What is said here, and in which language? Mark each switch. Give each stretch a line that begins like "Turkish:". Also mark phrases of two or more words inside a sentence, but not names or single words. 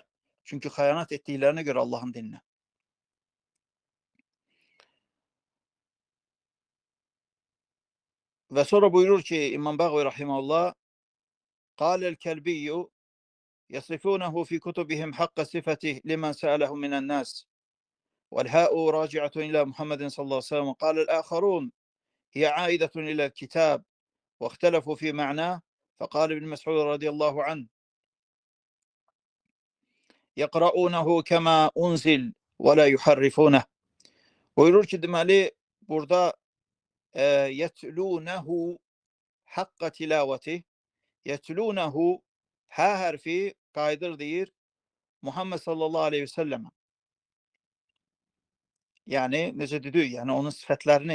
Azerbaijani: Çünki xəyanət etdiklərinə görə Allahın dininə. Və sonra buyurur ki İmam Bəğvi rahimehullah
Arabic: قال الكلبي يصفونه في كتبهم حق صفته لمن سأله من الناس والهاء راجعة إلى محمد صلى الله عليه وسلم قال الآخرون هي عائدة إلى الكتاب واختلفوا في معناه فقال ابن مسعود رضي الله عنه يقرؤونه كما أنزل ولا يحرفونه.
Azerbaijani: Buyurur ki deməli burada
Arabic: يتلونه حق تلاوته,
Azerbaijani: yetlûnehu hə hərfi qayıdır deyir Muhammed
Arabic: صلى الله عليه وسلم.
Azerbaijani: Yani necə dedik, yəni onun sifətlərini.